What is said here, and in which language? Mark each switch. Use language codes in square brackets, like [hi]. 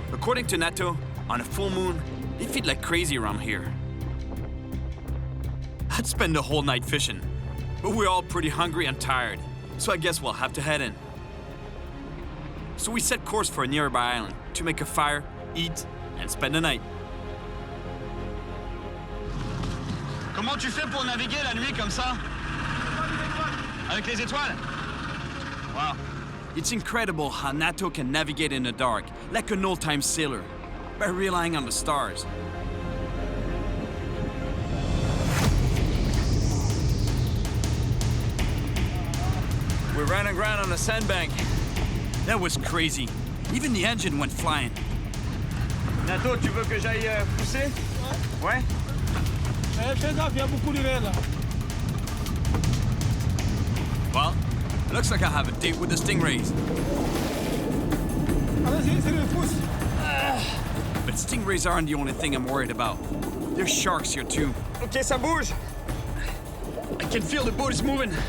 [en] According to Neto, on a full moon, they feed like crazy around here. I'd spend the whole night fishing, but we're all pretty hungry and tired, so I guess we'll have to head in. So we set course for a nearby island to make a fire, eat, and spend the night. [fr] Comment tu fais pour naviguer la nuit comme ça? Avec les étoiles? Wow. [en] It's incredible how Nato can navigate in the dark, like an old-time sailor, by relying on the stars. We ran aground on a sandbank. That was crazy. Even the engine went flying. [fr] Nato, tu veux que j'aille pousser? Ouais? Fais gaffe, il y a beaucoup de raies là. [en] Well, looks like I have a date with the stingrays. [fr] Alors, c'est le pouce. [en] But stingrays aren't the only thing I'm worried about. There's sharks here too. [fr] Ok, ça bouge. [en] I can feel the boat is moving.